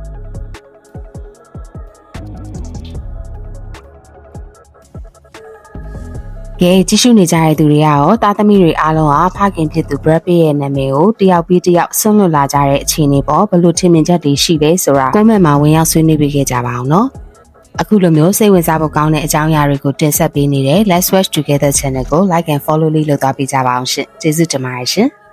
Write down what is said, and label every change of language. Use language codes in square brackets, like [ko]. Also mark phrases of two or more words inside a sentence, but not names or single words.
[my] ကဲကြည့်ရှုနေကြတဲ့သူတွေရောသားသမီးတွေအားလုံးဟာဖခင်ဖြစ်သူ Brad Pitt ရဲ့နာမည်ကိုတယောက်ပြီးတယောက်ဆွန့်လွတ်လာကြတဲ့အခြေအနေပေါ်ဘလို့ထင်မြင်ချက်တွေရှိလဲဆိုတာ comment မှာဝင်ရောက်ဆွေးနွေးပေးခဲ့ကြပါအောင်နော်အခုလိုမျိုးစိတ်ဝင်စားဖို့ကောင်းတဲ့အကြောင်းအရာတွေကိုတင်ဆက်ပေးနေတဲ့ Let's Watch Together Channel ကို [en] like and follow [my] လေးလုပ်သွားပေးကြပါအောင်ရှင်ကျေးဇူးတင်ပါတယ်ရှင်